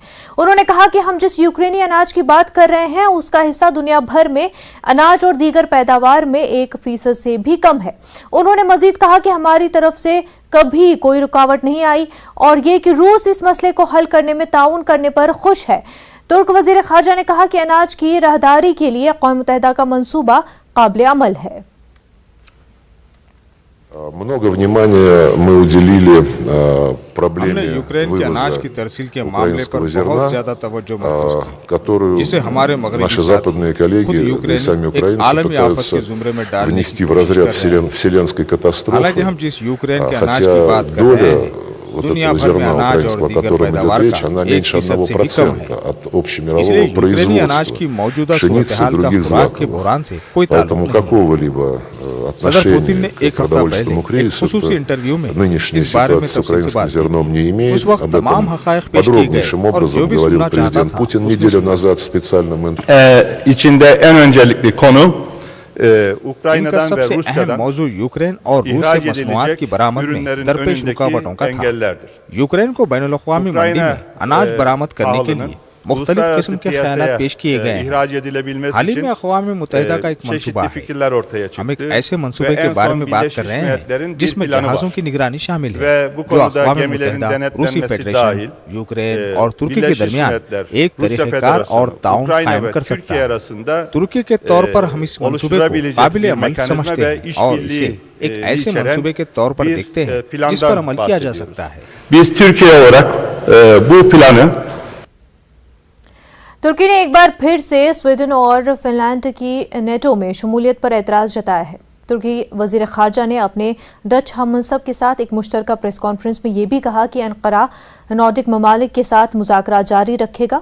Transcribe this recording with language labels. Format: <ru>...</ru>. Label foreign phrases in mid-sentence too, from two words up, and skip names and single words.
<ur>انہوں نے کہا کہ ہم جس یوکرینی اناج کی بات کر رہے ہیں اس کا حصہ دنیا بھر میں اناج اور دیگر پیداوار میں 1% سے بھی کم ہے. انہوں نے مزید کہا کہ ہماری طرف سے کبھی کوئی رکاوٹ نہیں آئی اور یہ کہ روس اس مسئلے کو حل کرنے میں تعاون کرنے پر خوش ہے. ترک وزیر خارجہ نے کہا کہ اناج کی راہداری کے لیے اقوام متحدہ کا منصوبہ قابل عمل ہے.</ur> <ru>Много внимания мы уделили</ru> <ur>हमने</ur> <ru>проблеме</ru> <ur>یوکرین کے اناج کی</ur> <ru>вывоза</ru> <ur>ترسیل کے معاملے پر</ur> <ru>украинского</ru> <ur>बहुत</ur> <ru>зерна,</ru> <ur>زیادہ توجہ مرکوز کی,</ur> <ru>которую</ru> <ur>جسے ہمارے مغربی</ur> <ru>наши</ru> <ur>साथी,</ur> <ru>западные коллеги,</ru> <ur>खुद</ur> <ru>да и</ru> <ur>यूक्रेन</ur> <ru>сами</ru> <ur>एक</ur> <ru>украинцы</ru> <ur>عالمی آفت</ur> <ru>пытаются</ru> <ur>کے زمرے میں ڈالنے</ur> <ru>внести</ru> <ur>की</ur> <ru>в</ru> <ur>कोशिश</ur> <ru>разряд</ru> <ur>کر رہے ہیں.</ur> <ru>вселенской катастрофы,</ru> <ur>حالانکہ ہم جس یوکرین کے اناج کی</ur> <ru>хотя</ru> <ur>بات کر رہے</ur> <ru>доля</ru> <ur>हैं</ur> <ru>вот</ru> <ur>दुनिया</ur> <ru>этого</ru> <ur>بھر میں</ur> <ru>зерна</ru> <ur>اناج اور</ur> <ru>украинского, о</ru> <ur>दीगर</ur> <ru>котором идет</ru> <ur>पैदावार</ur> <ru>речь,</ru> <ur>का</ur> <ru>она</ru> <ur>1%</ur> <ru>меньше</ru> <ur>سے بھی کم</ur> <ru>1%</ru> <ur>है।</ur> <ru>от</ru> <ur>इसलिए</ur> <ru>общемирового</ru> <ur>یوکرینی اناج کی موجودہ</ur> <ru>производства</ru> <ur>सूरत</ur> <ru>пшеницы и</ru> <ur>حال کا</ur> <ru>других</ru> <ur>خوراک کے</ur> <ru>злаков.</ru> <ur>بحران سے کوئی تعلق</ur> <ru>Поэтому</ru> <ur>نہیں ہے.</ur> <ru>какого-либо</ru> <ur>صدر پوتن نے</ur> <ru>отношения</ru> <ur>एक</ur> <ru>к</ru> <ur>हफ्ता</ur> <ru>продовольственному</ru> <ur>پہلے ایک</ur> <ru>кризису</ru> <ur>خصوصی انٹرویو میں</ur> <ru>нынешняя</ru> <ur>اس بارے میں</ur> <ru>ситуация с</ru> <ur>تفصیل سے</ur> <ru>украинским</ru> <ur>بات کی.</ur> <ru>зерном не</ru> <ur>उस</ur> <ru>имеет.</ru> <ur>वक्त</ur> <ru>Об</ru> <ur>तमाम</ur> <ru>этом</ru> <ur>حقائق پیش کیے گئے</ur> <ru>подробнейшим</ru> <ur>اور جو</ur> <ru>образом</ru> <ur>भी</ur> <ru>говорил</ru> <ur>سننا چاہتا</ur> <ru>президент</ru> <ur>था</ur> <ru>Путин</ru> <ur>उसने</ur> <ru>неделю</ru> <ur>सुना।</ur> <ru>назад в специальном интервью.</ru> <tr>İçinde en öncelikli konu</tr> <ur>इनका</ur> <tr>Ukrayna'dan ve</tr> <ur>سب سے اہم</ur> <tr>Rusya'dan</tr> <ur>موضوع یوکرین اور روس</ur> <tr>ihraç</tr> <ur>سے مصنوعات کی</ur> <tr>edilecek</tr> <ur>برآمد میں</ur> <tr>ürünlerin</tr> <ur>दरपेश</ur> <tr>önündeki</tr> <ur>رکاوٹوں کا تھا.</ur> <tr>engellerdir.</tr> <ur>یوکرین کو بین الاقوامی منڈی میں اناج برآمد کرنے کے لیے مختلف قسم کے خیالات پیش کیے گئے ہیں.</ur> <tr>ihraç edilebilmesi</tr> <ur>حال ہی</ur> <tr>için</tr> <ur>میں اقوام متحدہ کا ایک منصوبہ</ur> <tr>çeşitli</tr> <ur>है।</ur> <tr>fikirler ortaya</tr> <ur>ہم ایک</ur> <tr>çıktı.</tr> <ur>ایسے منصوبے</ur> <tr>Ve</tr> <ur>के</ur> <tr>en</tr> <ur>बारे</ur> <tr>son</tr> <ur>میں بات کر</ur> <tr>Birleşmiş</tr> <ur>رہے ہیں</ur> <tr>Milletler'in bir</tr> <ur>जिसमें</ur> <tr>planı</tr> <ur>जहाजों</ur> <tr>var.</tr> <ur>کی نگرانی شامل ہے,</ur> <tr>Ve bu</tr> <ur>जो</ur> <tr>konuda</tr> <ur>अक़वाम</ur> <tr>gemilerin</tr> <ur>متحدہ، روسی</ur> <tr>denetlenmesi</tr> <ur>फेडरेशन,</ur> <tr>dahil</tr> <ur>یوکرین اور ترکی کے</ur> <tr>Birleşmiş</tr> <ur>दरमियान</ur> <tr>Milletler,</tr> <ur>एक</ur> <tr>Rusya</tr> <ur>طریقہ کار اور</ur> <tr>Federasyonu,</tr> <ur>ताउन</ur> <tr>Ukrayna</tr> <ur>कायम</ur> <tr>ve</tr> <ur>کر سکتا</ur> <tr>Türkiye</tr> <ur>है।</ur> <tr>arasında</tr> <ur>ترکی کے طور پر ہم اس منصوبے کو</ur> <tr>oluşturabilecek</tr> <ur>काबिल</ur> <tr>bir</tr> <ur>अमल</ur> <tr>mekanizma</tr> <ur>समझते</ur> <tr>ve</tr> <ur>ہیں اور</ur> <tr>işbirliği</tr> <ur>اسے ایک ایسے</ur> <tr>içeren</tr> <ur>منصوبے کے طور پر</ur> <tr>bir</tr> <ur>دیکھتے ہیں جس</ur> <tr>plandan</tr> <ur>پر عمل کیا جا</ur> <tr>bahsediyoruz.</tr> <ur>سکتا ہے.</ur> <tr>Biz Türkiye olarak bu planı</tr> <ur>ترکی نے ایک بار پھر سے سویڈن اور فن لینڈ کی نیٹو میں شمولیت پر اعتراض جتایا ہے. ترکی وزیر خارجہ نے اپنے ڈچ ہم منصب کے ساتھ ایک مشترکہ</ur> <en>press conference</en> <ur>میں یہ بھی کہا کہ انقرہ نارڈک ممالک کے ساتھ مذاکرات جاری رکھے گا.</ur>